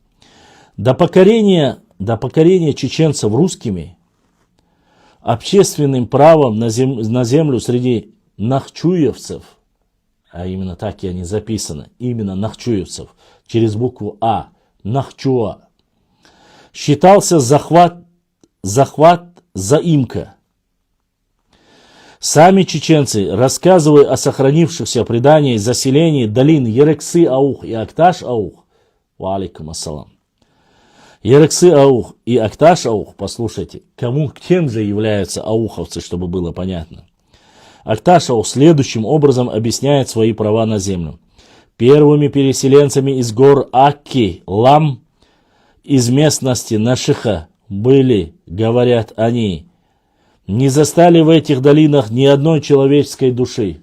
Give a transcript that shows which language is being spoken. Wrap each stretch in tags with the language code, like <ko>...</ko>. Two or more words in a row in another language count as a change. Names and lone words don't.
<ru>До покорения чеченцев русскими, общественным правом на землю среди нахчуевцев, а именно так и они записаны, именно нахчуевцев, через букву А, нахчуа, считался захват, заимка. Сами чеченцы, рассказывая о сохранившихся преданиях заселении долин Ерексы-Аух и Акташ-Аух,</ru> <ar>وعليكم السلام,</ar> <ru>Ерексы-Аух и Акташ-Аух, послушайте, кем же являются ауховцы, чтобы было понятно. Акташ-Аух следующим образом объясняет свои права на землю. Первыми переселенцами из гор Акки, Лам, из местности Нашиха были, говорят они, не застали в этих долинах ни одной человеческой души.</ru>